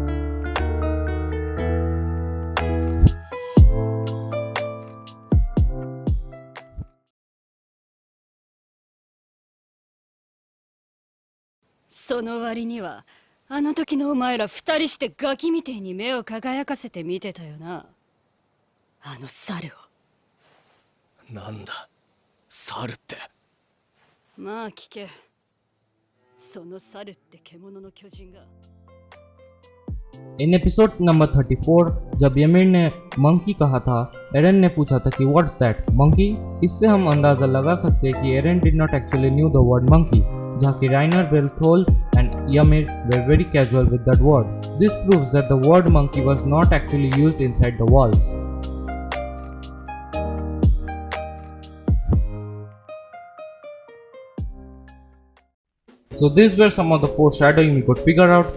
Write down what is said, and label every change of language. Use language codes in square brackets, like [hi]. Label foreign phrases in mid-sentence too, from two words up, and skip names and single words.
[ja] その割にはあの時のお前ら二人してガキみてえに目を輝かせて見てたよな、あの猿を。なんだ、猿って。まあ聞け、その猿って獣の巨人が。 [en] in episode number [hi] 34 जब यमिर ने मंकी कहा था, एरन ने पूछा था कि [en] what's that monkey. [hi] इससे हम अंदाजा लगा सकते हैं कि [en] Eren did not actually knew the word monkey, [hi] जहाँ की [en] राइनर बेल्थोल and Ymir were very casual with that word. This proves that the word monkey was not actually used inside the walls. So these were some of the foreshadowing we could figure out.